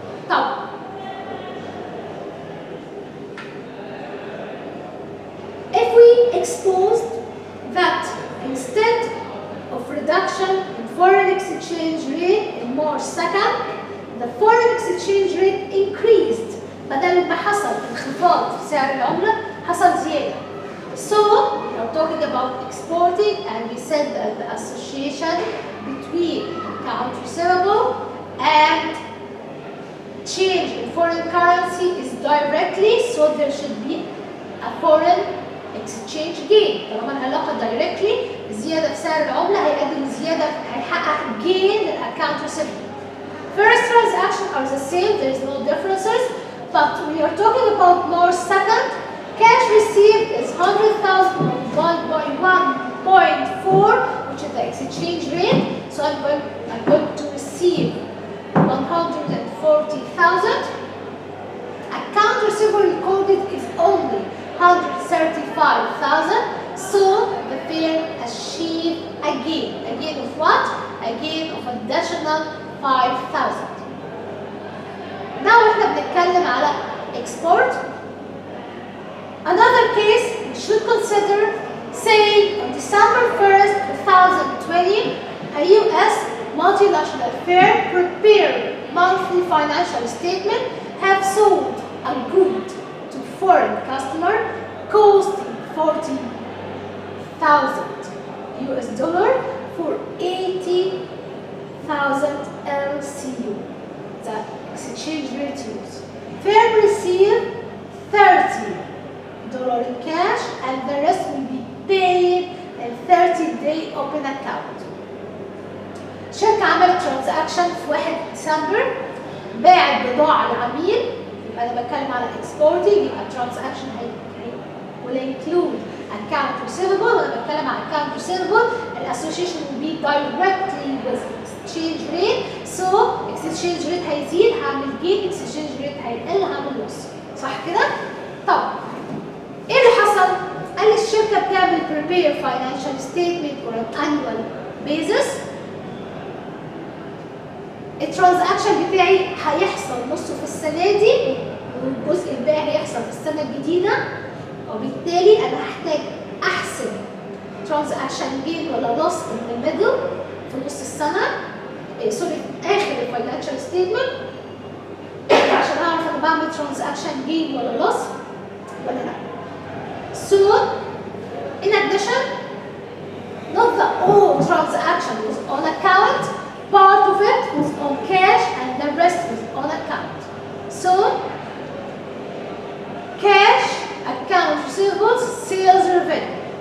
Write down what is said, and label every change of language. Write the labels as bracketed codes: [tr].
[en] طب if we exposed that instead of reduction in foreign exchange rate in March 2nd, the foreign exchange rate increased. [ar] بدل ما حصل انخفاض في سعر العملة حصل زيادة. [en] So we're talking about exporting, and we said that the association between account receivable and change in foreign currency is directly, so there should be a foreign exchange gain. [ar] طالما العلاقة directly زيادة في سعر العملة هيؤدي لزيادة هيحقق gain للأكاونت receivable. [en] First transactions are the same, there is no differences, but we are talking about March 2nd. Cash received is 100,000 multiplied by 1.4, which is the exchange rate. So I'm going to receive 140,000. Account receivable recorded is only 135,000. So the firm achieved a gain. A gain of what? A gain of additional 5,000. [ar] Now احنا بنتكلم على export. [en] Another case we should consider, say on December 1st, 2020, a US multinational firm prepared monthly financial statement have sold a good to foreign customer costing 40,000 US dollar for 80,000 LCU, the exchange rate use. Firm received $30 in cash, and the rest will be paid in 30-day open account. [ar] شركة عملت ترانزاكشن في 1 ديسمبر، باعت بضاعة لعميل، يبقى أنا بتكلم على exporting، يبقى الترانزاكشن [en] will include account receivable، [ar] وأنا بتكلم على account receivable، الأسوشيشن [en] will be directly with exchange rate، so exchange rate [ar] هيزيد هعمل gain، exchange rate هيقل هعمل loss، صح كده؟ طب ايه اللي حصل؟ قال لي الشركه بتعمل [en] prepare financial statement on an annual basis. [ar] الترانزاكشن بتاعي هيحصل نصه في السنه دي والجزء الباقي هيحصل في السنه الجديده، وبالتالي انا هحتاج احسب ترانزاكشن جين ولا [en] loss in the middle [ar] في نص السنه، سوري في اخر الفاينانشال ستيتمنت عشان اعرف انا بعمل ترانزاكشن جين ولا loss ولا لا. [en] So, in addition, not the all transaction was on account, part of it was on cash and the rest was on account. So, cash, account receivables, sales revenue.